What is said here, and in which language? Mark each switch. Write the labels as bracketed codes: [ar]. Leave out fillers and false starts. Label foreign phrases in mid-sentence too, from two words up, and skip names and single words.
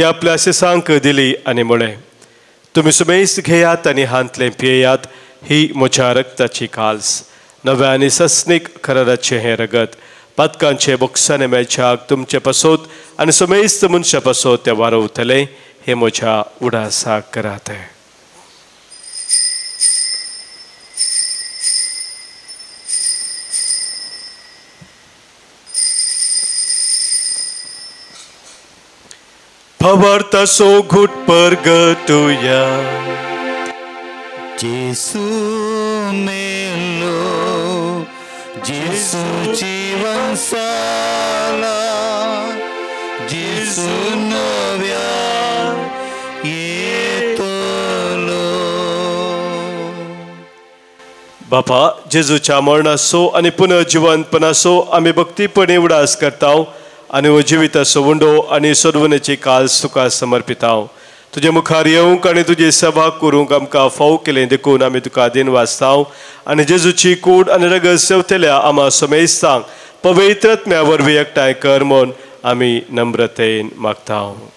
[kok] आपल्या सिसांक दिली आनी म्हळें, तुमी सुमेस्त घेयात आनी हांतलें पियेयात, ही म्हज्या रक्ताची खास, नव्या आनी सस्नीक खराराचें हें रगत, पातकांचे बोक्साने मेळच्याक तुमचे पासत आनी सुमेस्त मनशा पासत तें वारवतलें, हें म्हज्या उडासाक करात. Pavartaso gut pergetuya. Jesu melo, Jesu jivan sala, Jesu novya yetolo. बापा जेजूच्या मरणाचो आनी पुनर्जिवंतपणाचो आमी भक्तीपणे उडास करताव आनी हो जिविताचो वंडो आनी सदवनेची काल्स तुका समर्पिताव. तुजे मुखार येवंक आनी तुजी सभा करूंक आमकां फाव केलें देखून आमी तुका दिन वाचताव आनी जेजूची कूड आनी रगत सेवतल्या आमा समेस्तांक पवित्रत्म्या वरवीं एकठांय कर म्हूण आमी नम्रतेन मागताव.